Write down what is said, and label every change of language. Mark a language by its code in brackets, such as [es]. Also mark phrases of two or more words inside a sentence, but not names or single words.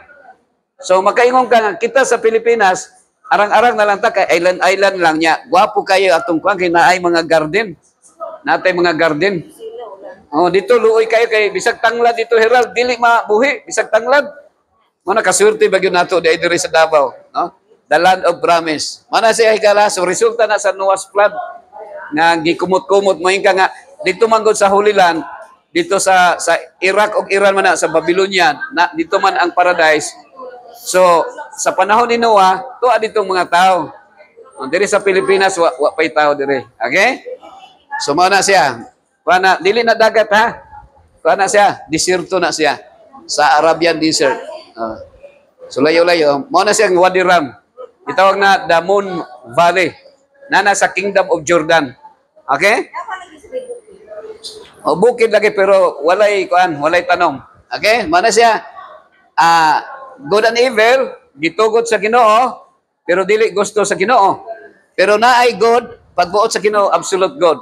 [ceb] So makaingon ka nga, kita sa Pilipinas, arang-arang na lang ta kay island lang niya. Gwapo kayo atong kuan kay naay mga garden. Natay mga garden. Oh, dito luoy kayo kay bisag tanglad dito Herald, dili mabuhi bisag tanglad. Mo na kaswerte bagyo nato diri sa Davao, no? [en] The land of promise. [ceb] Mana siya higala, so resulta na sa Noah's flood nga gikumot-kumot mo ka nga dito manggod sa Holy Land, dito sa Iraq o Iran man na, sa Babylonia, na dito man ang paradise. So, sa panahon ni Noah, tuwa ditong mga tao. Diri sa Pilipinas, wa pa'y tao diri. Okay? So, mao na siya. Dili na dagat, ha? Na siya, desierto na siya. Sa Arabian Desert. So, layo-layo. Mao na siya ang Wadi Rum. Itawag na [en] the Moon Valley. [ceb] Na nasa Kingdom of Jordan. Okay? O bukid lagi pero walay tanom. Okay? Mao na siya. [en] Good and evil, [ceb] gitugot sa Ginoo, pero dili gusto sa Ginoo. Pero naay good, pagbuot sa Ginoo, [en] absolute good.